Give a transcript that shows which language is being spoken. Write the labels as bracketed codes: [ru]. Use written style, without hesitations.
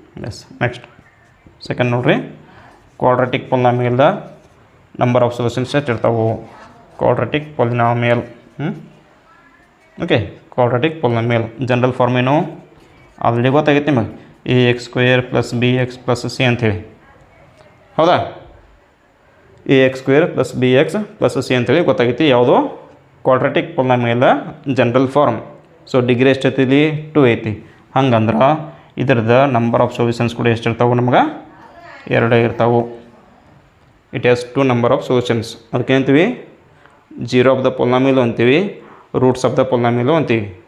[kn] S, next second ನೋಡಿರಿ, quadratic polynomial number of solutions ಎಷ್ಟು ಇರ್ತಾವೆ? Quadratic polynomial. Okay, quadratic polynomial general form ಏನು? Already ಗೊತ್ತಾಗೈತೆ ನಿಮಗೆ, ax² + bx + c ಅಂಥೇಳಿ. ಹೌದಾ? ax² + bx + c ಅಂಥೇಳಿ ಗೊತ್ತಾಗೈತಿ. ಯಾವುದು? Quadratic polynomial general form. So degree ಎಷ್ಟೈತಿ? 2 ಐತಿ. ಹಂಗಂದ್ರೆ ಇದ್ರದ್ದು ನಂಬರ್ ಆಫ್ ಸೊಲ್ಯೂಷನ್ಸ್ ಕೂಡ ಎಷ್ಟು ಇರ್ತಾವೆ? ನಮ್ಗೆ 2 ಇರ್ತಾವೆ. [en] It has 2 number of solutions. [kn] ಅದಕ್ಕೆ ಅಂತೀವಿ [en] Zero of the polynomial ಅಂತೀವಿ, roots of the polynomial ಅಂತೀವಿ.